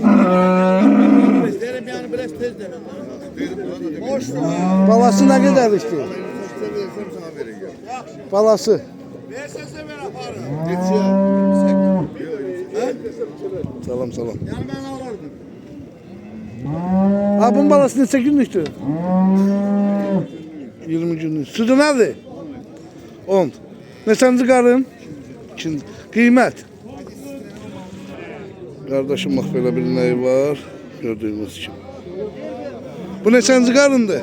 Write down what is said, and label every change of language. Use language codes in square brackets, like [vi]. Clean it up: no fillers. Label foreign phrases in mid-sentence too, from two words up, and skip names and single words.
[tr] Derim yani biraz tez derim. Balası ne kadar içi? Balası. [az] Salam salam. [tr] Yani ben alırdım. [az] Ha bunun balası neçə günlükdür? 20 günlük. Südü nədir? 10. Neçənci qarın? 2. Qiymət? Qardaşım bax belə bir nəyi var. Gördüyünüz kimi. Bu neçənci qarındır?